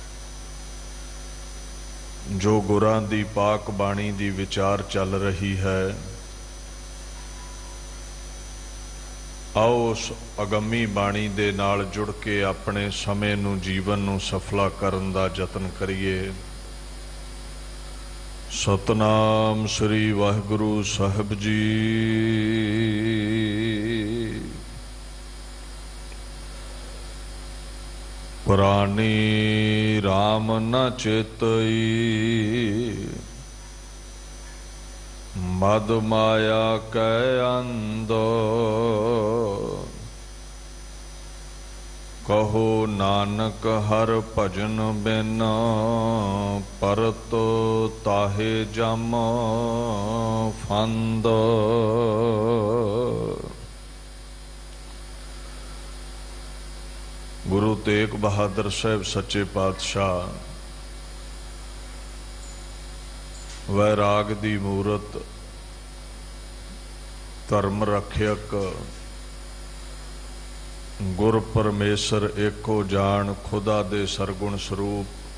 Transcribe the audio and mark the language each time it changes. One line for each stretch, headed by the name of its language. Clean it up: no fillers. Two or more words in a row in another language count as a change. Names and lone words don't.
Punjabi: ਜੋ ਗੁਰਾਂ ਦੀ ਪਾਕ ਬਾਣੀ ਦੀ ਵਿਚਾਰ ਚੱਲ ਰਹੀ ਹੈ, ਆਓ ਉਸ ਅਗਮੀ ਬਾਣੀ ਦੇ ਨਾਲ ਜੁੜ ਕੇ ਆਪਣੇ ਸਮੇਂ ਨੂੰ ਜੀਵਨ ਨੂੰ ਸਫਲਾ ਕਰਨ ਦਾ ਯਤਨ ਕਰੀਏ। ਸਤਿਨਾਮ ਸ੍ਰੀ ਵਾਹਿਗੁਰੂ ਸਾਹਿਬ ਜੀ।
Braj: प्राणी राम न चेतई मद माया कै अंदो कहो नानक हर भजन बिन परत ताहे जम फंद।
Punjabi: ਗੁਰੂ ਤੇਗ ਬਹਾਦਰ ਸਾਹਬ ਸੱਚੇ ਪਾਤਸ਼ਾਹ ਵੈਰਾਗ ਦੀ ਮੂਰਤ ਧਰਮ ਰਖਿਅਕ ਗੁਰ ਪਰਮੇਸ਼ਵਰ ਏਕੋ ਜਾਨ, ਖ਼ੁਦਾ ਦੇ ਸਰਗੁਣ ਸਰੂਪ।